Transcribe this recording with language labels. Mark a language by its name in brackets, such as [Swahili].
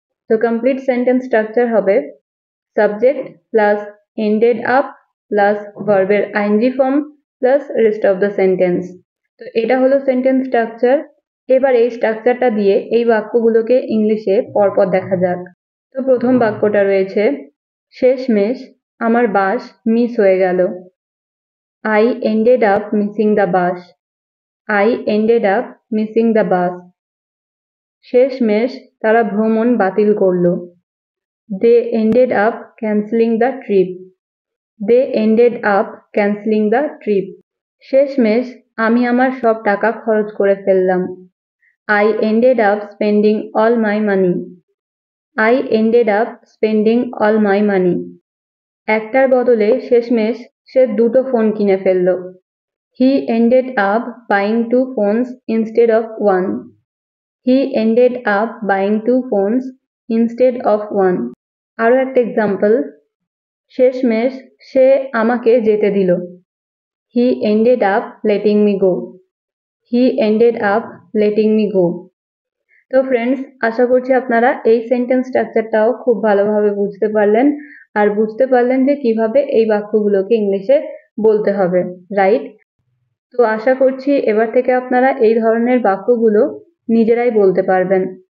[Bangla] তো complete sentence structure হবে subject plus ended up plus ভার্বের ING form plus rest of the sentence. তো এটা হলো সেন্টেন্স স্ট্রাকচার। এবার এই স্ট্রাকচারটা দিয়ে এই বাক্যগুলোকে ইংলিশে পরপর দেখা যাক। তো প্রথম বাক্যটা রয়েছে শেষমেশ আমার বাস মিস হয়ে গেল। [English] I ended up missing the bus. I ended up missing the bus. [Bangla] শেষমেশ তারা ভ্রমণ বাতিল করলো। [English] They ended up cancelling the trip. They ended up cancelling the trip. [Bangla] শেষমেশ আমি আমার সব টাকা খরচ করে ফেললাম। [English] I ended up spending all my money. I ended up spending all my money. [Bangla] একটার বদলে শেষমেশ সে দুটো ফোন কিনে ফেলল। [English] He ended up buying 2 phones instead of 1. He ended up buying 2 phones instead of one. [Bangla] আরো একটা এক্সাম্পল, শেষমেশ সে আমাকে যেতে দিল। [English] He ended up letting me go. He ended up letting me go. [Bangla] তো ফ্রেন্ডস, আশা করছি আপনারা এই সেন্টেন্স স্ট্রাকচারটাও খুব ভালোভাবে বুঝতে পারলেন, আর বুঝতে পারলেন যে কিভাবে এই বাক্যগুলোকে ইংলিশে বলতে হবে, রাইট? তো আশা করছি এবার থেকে আপনারা এই ধরনের বাক্যগুলো নিজেরাই বলতে পারবেন।